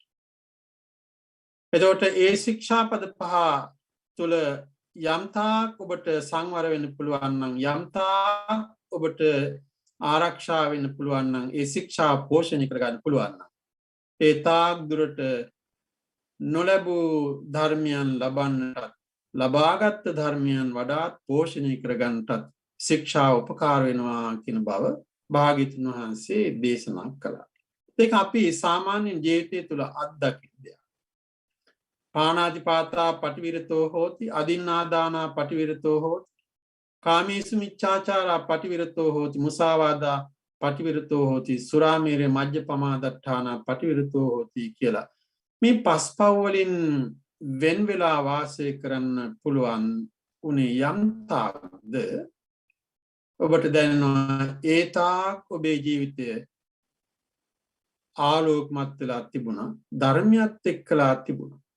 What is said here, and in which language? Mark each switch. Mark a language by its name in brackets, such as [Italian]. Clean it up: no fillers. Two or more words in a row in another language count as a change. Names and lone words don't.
[Sinhala] එතකොට ඒ ශික්ෂාපද 5 තුළ යම්තාක් ඔබට සංවර වෙන්න පුළුවන් නම් යම්තාක් ඔබට ආරක්ෂා වෙන්න පුළුවන් නම් ඒ ශික්ෂා පෝෂණය කරගන්න පුළුවන් නම් ඒ තාක් දුරට නොලැබූ ධර්මයන් ලබන්නට ලබාගත් ධර්මයන් වඩාත් පෝෂණය කරගන්නටත් ශික්ෂාව උපකාර වෙනවා කියන බව භාග්‍යවතුන් වහන්සේ දේශනා කළා. ඒක අපි සාමාන්‍ය ජීවිතය තුළ අත්දකින දෙයක්. [Pali] පාණාතිපාතා පටිවිරතෝ හෝති අදින්නාදානා පටිවිරතෝ හෝති කාමේසු මිච්ඡාචාරා පටිවිරතෝ හෝති මුසාවාදා පටිවිරතෝ හෝති සුරාමේරේ මජ්ජපමා දට්ඨානා පටිවිරතෝ හෝති [Sinhala] කියලා මේ පස්පව් වලින් වෙන් වෙලා වාසය කරන්න පුළුවන් උනේ යම් තාක්ද ඔබට දැනෙනවා ඒ තාක් ඔබේ ජීවිතය ආලෝකමත් වෙලා තිබුණා ධර්මයත් එක්කලා තිබුණා.